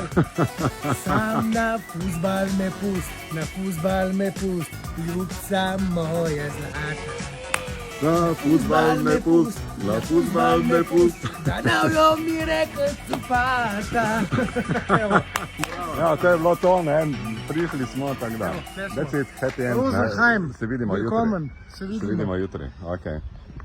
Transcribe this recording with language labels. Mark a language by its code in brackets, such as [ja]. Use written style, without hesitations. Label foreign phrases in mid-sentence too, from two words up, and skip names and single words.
[sl] Sam na fuzbal me pust, ljubca moja zlata. Na fuzbal me pust. Da navjo mi rekel cupata. Evo, Ja, to je bilo to, ne, prišli smo, tako da. Evo, [en] That's it, happy end. [sl] Rosenheim, Se vidimo [de] willkommen. [sl] jutri. Se vidimo jutri, okej.